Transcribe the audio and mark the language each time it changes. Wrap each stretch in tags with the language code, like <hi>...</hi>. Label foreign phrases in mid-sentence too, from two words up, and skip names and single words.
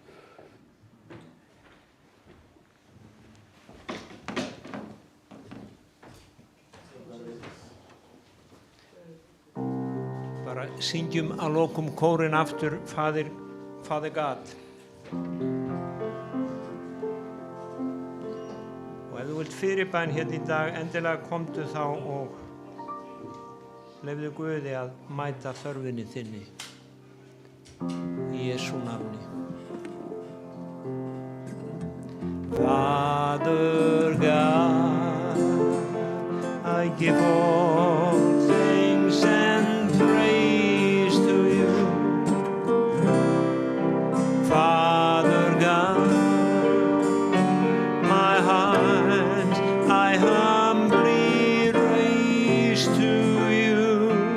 <is>Bara syngjum að lokum kórinn aftur,</is> <en>Father God.</en> <is>Og ef þú vilt fyrirbæn hérna í dag, endilega komdu þá og leyfðu Guði að mæta þörfinni þinni. Í Jesú nafni.</is> <en>Father God, I give all things and praise to you. Father God, my heart I humbly raise to you.</en>